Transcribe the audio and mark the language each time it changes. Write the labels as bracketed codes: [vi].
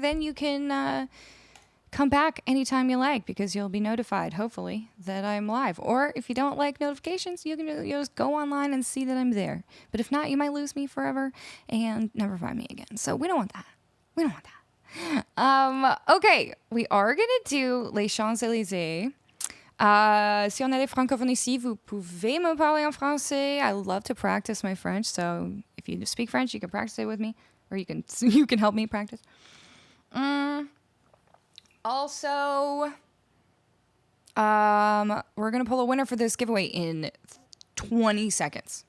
[en] Then you can come back anytime you like because you'll be notified, hopefully, that I'm live. Or if you don't like notifications, you can just go online and see that I'm there. But if not, you might lose me forever and never find me again. So we don't want that. We don't want that. Okay, we are going to do Les Champs-Élysées. [fr] Si on a des francophones ici, vous pouvez me parler en français. [en] I love to practice my French, so if you speak French, you can practice it with me, or you can help me practice. Also, we're gonna pull a winner for this giveaway in 20 seconds.